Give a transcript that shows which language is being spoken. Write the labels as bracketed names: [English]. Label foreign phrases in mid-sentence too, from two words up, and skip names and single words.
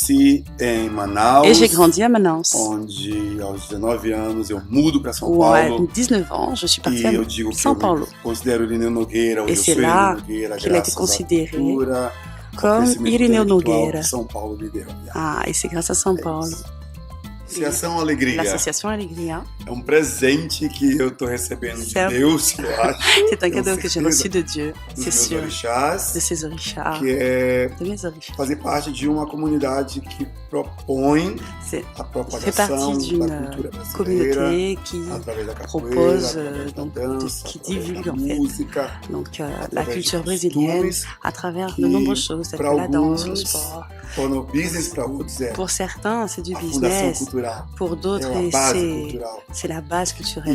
[French] Et j'ai grandi à Manaus. Où à 19 ans, je suis parti à São Paulo. Et c'est là qu'il a été considéré comme Irineu Nogueira. Ah, et c'est grâce à São Paulo. L'association Allegria [Portuguese] é presente que eu estou recebendo de Deus, eu acho. [French] C'est un cadeau que j'ai reçu de Dieu, c'est sûr, de ses orixás, de mes orixás. [Portuguese] Fazer parte de uma comunidade que propõe a propagação da cultura brasileira [French] qui propose, qui divulgue en fait la culture brésilienne à travers de nombreuses choses, telles que la danse, le sport. Pour certains, c'est du business. Pour d'autres, c'est la base culturelle.